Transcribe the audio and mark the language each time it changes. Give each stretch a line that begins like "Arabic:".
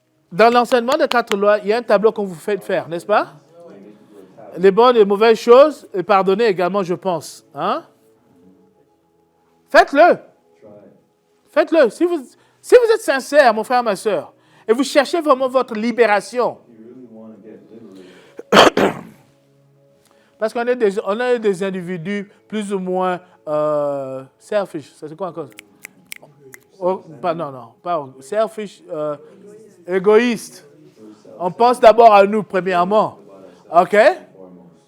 French: Dans l'enseignement de 4 lois, il y a un tableau qu'on vous fait faire, n'est-ce pas? Les bonnes et les mauvaises choses, et pardonner également, je pense. Hein? Faites-le.
English: Try it.
French: Faites-le. Si vous êtes sincère, mon frère, ma soeur, et vous cherchez vraiment votre libération,
English: If you really want to get liberated,
French: parce qu'on est des individus plus ou moins selfish. Ça, c'est quoi encore? Oh, pas selfish, égoïste. On pense d'abord à nous, premièrement. OK?
English: foremost.